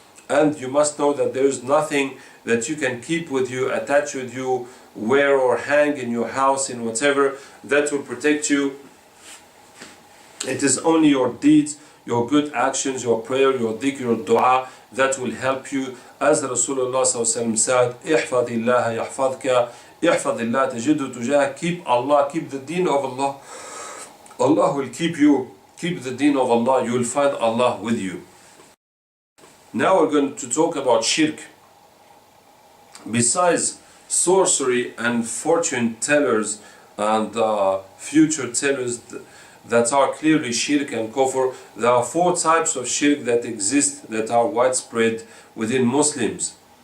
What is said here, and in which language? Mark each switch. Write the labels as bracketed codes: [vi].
[en] And you must know that there is nothing that you can keep with you, attach with you, wear or hang in your house, in whatever, that will protect you. It is only your deeds, your good actions, your prayer, your dhikr, your dua that will help you. As Rasulullah said, [ar] احفظ الله يحفظك, احفظ الله تجده تجاهك. [en] Keep Allah, keep the deen of Allah. Allah will keep you. Keep the deen of Allah, you will find Allah with you. Now we're going to talk about shirk. Besides sorcery and fortune tellers and future tellers that are clearly shirk and kufr, there are 4 types of shirk that exist that are widespread within Muslims.